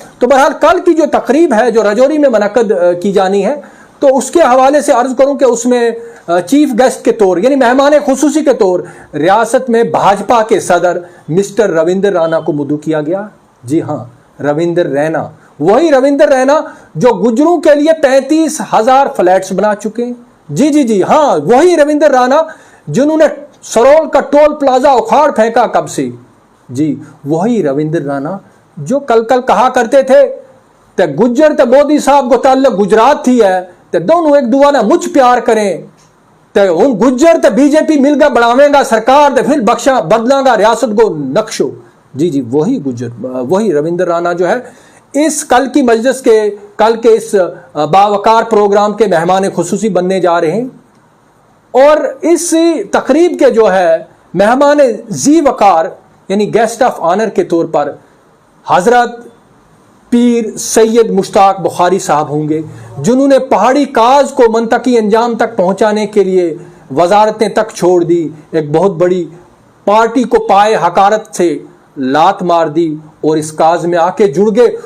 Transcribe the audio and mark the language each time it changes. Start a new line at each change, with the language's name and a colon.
Urdu: تو بہرحال کل کی جو تقریب ہے جو رجوری میں منعقد کی جانی ہے, تو اس کے حوالے سے عرض کروں کہ اس میں چیف گیسٹ کے طور یعنی مہمان خصوصی کے طور ریاست میں بھاجپا کے صدر مسٹر رویندر رانا کو مدعو کیا گیا. جی ہاں, رویندر رینا, وہی رویندر رینا جو گجروں کے لیے 35,000 فلیٹس بنا چکے ہیں. جی ہاں, وہی رویندر رانا جنہوں نے سرول کا ٹول پلازا اکھاڑ پھینکا کب سے. جی وہی رویندر رانا جو کل کہا کرتے تھے
Gujari: تے گجر تے مودی صاحب کو تعلق گجرات تھی ہے تے دونوں ایک دوسرے مجھ پیار کریں تے ان گجر تے بی جے پی مل گا بڑھاویں گا سرکار تے پھر بخشا بدلاں گا ریاست کو نقشو.
Urdu: جی وہی وہی رویندر رانا جو ہے اس کل کی مجلس کے, کل کے اس باوقار پروگرام کے مہمان خصوصی بننے جا رہے ہیں. اور اس تقریب کے جو ہے مہمان ذی وقار یعنی گیسٹ آف آنر کے طور پر حضرت پیر سید مشتاق بخاری صاحب ہوں گے, جنہوں نے پہاڑی کاز کو منطقی انجام تک پہنچانے کے لیے وزارتیں تک چھوڑ دی, ایک بہت بڑی پارٹی کو پائے حقارت سے لات مار دی اور اس کاز میں آ کے جڑ گئے.